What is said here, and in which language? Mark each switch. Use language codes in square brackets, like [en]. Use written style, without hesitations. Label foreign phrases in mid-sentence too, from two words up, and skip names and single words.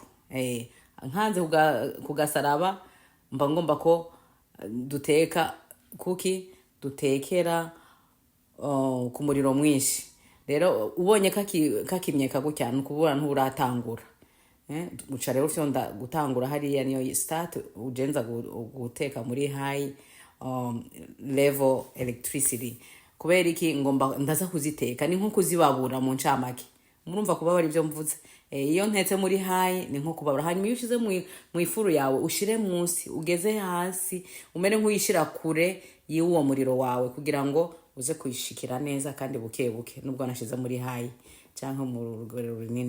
[rn] Nkanze kugasaraba mba ngomba ko duteka dutekera ku muriro mwinshi. Rero ubonye kakimyeka gutya nukubura nturatangura. Uca rero ufyonda gutangura hariya niyo start ujenza guteka muri [en] high level electricity. [rn] Kubera iki ngomba ndaza kuziteka ni nko kuzibabura mu ncamake. Murumva kubabara ibyo mvuze. Iyo ntetse muri high ni nko kubabura. Hanyuma iyo ushize mu ifuru yawe ushire munsi ugeze hasi umere nk'uyishira kure y'uwo muriro wawe kugira ngo uze kuyishikira neza kandi buke buke nubwo nashize muri high cyangwa mu rugero runini.